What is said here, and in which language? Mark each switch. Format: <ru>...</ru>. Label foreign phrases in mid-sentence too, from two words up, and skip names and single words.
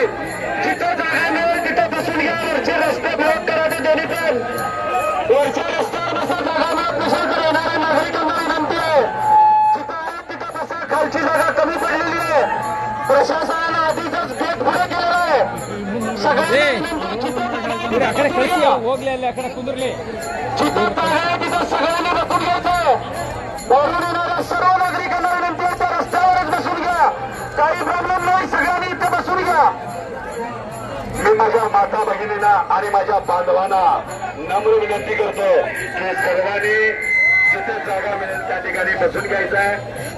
<mr>जिथं जागा मिळेल तिथं बसून घ्या. वरचे रस्ते ब्लॉक करा. ते दोन्ही पण वरच्या रस्त्यावर बसा. जागा मिळत नसेल तर येणाऱ्या नागरिकांना विनंती आहे, जिथं आहे तिथं बसा. खालची जागा कमी पडलेली आहे. प्रशासनानं आधीच गेट पुढे केलेलं आहे.</mr> <kn>ಹೋಗ್ಲಿ ಅಕಡೆ ಕುಂದ್ರಲಿ.</kn> <mr>जिथं आहे तिथं सगळ्यांनी बसून घ्यायचं. वरून येणाऱ्या सर्व नागरिकांना विनंती आहे त्या रस्त्यावरच बसून घ्या. काही प्रॉब्लेम नाही. सगळ्यांनी इथे बसून घ्या. मी माझ्या माता भगिनींना आणि माझ्या बांधवांना नम्र विनंती करतो की सर्वांनी जिथे जागा मिळेल त्या ठिकाणी बसून घ्यायचं आहे.</mr>